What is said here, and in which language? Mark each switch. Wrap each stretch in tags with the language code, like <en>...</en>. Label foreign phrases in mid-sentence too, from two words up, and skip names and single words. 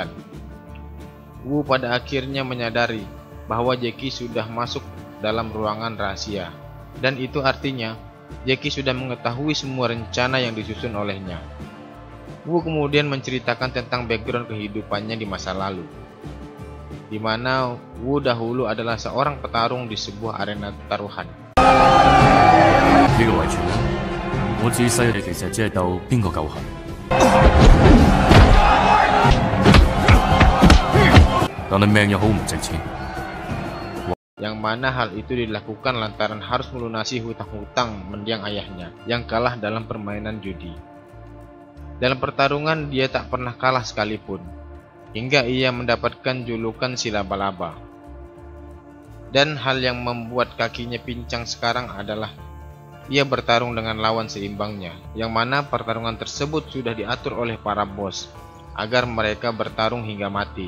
<id>Wu pada akhirnya menyadari bahwa Jackie sudah masuk dalam ruangan rahasia, dan itu artinya Jackie sudah mengetahui semua rencana yang disusun olehnya. Wu kemudian menceritakan tentang background kehidupannya di masa lalu, di mana Wu dahulu adalah seorang petarung di sebuah arena taruhan.</id> <yue>呢個遺傳咧，我自細其實只係鬥邊個夠狠。但係命又好唔值錢。</yue> <id>Yang mana hal itu dilakukan lantaran harus melunasi hutang-hutang mendiang ayahnya yang kalah dalam permainan judi. Dalam pertarungan dia tak pernah kalah sekalipun, hingga ia mendapatkan julukan si laba-laba. Dan hal yang membuat kakinya pincang sekarang adalah ia bertarung dengan lawan seimbangnya, yang mana pertarungan tersebut sudah diatur oleh para bos agar mereka bertarung hingga mati.</id>